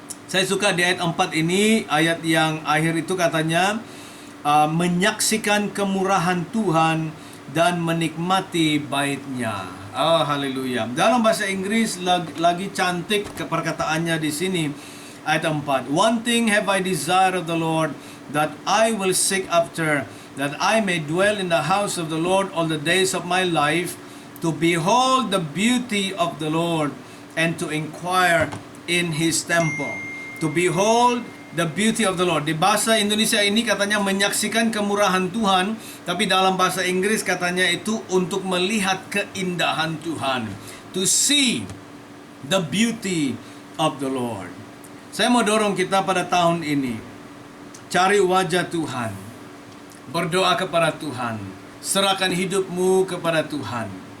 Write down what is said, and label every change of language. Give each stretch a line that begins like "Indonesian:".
Indonesian: Saya suka di ayat 4 ini, ayat yang akhir itu katanya, menyaksikan kemurahan Tuhan dan menikmati bait-Nya. Oh, haleluya. Dalam bahasa Inggris lagi cantik perkataannya di sini. Ayat 4.
English: One thing have I desired of the Lord, that I will seek after, that I may dwell in the house of the Lord all the days of my life, to behold the beauty of the Lord, and to inquire in His temple. To behold the beauty of the Lord.
Indonesian: Di bahasa Indonesia ini katanya menyaksikan kemurahan Tuhan, tapi dalam bahasa Inggris katanya itu untuk melihat keindahan Tuhan.
English: To see the beauty of the Lord.
Indonesian: Saya mau dorong kita pada tahun ini, cari wajah Tuhan, berdoa kepada Tuhan, serahkan hidupmu kepada Tuhan.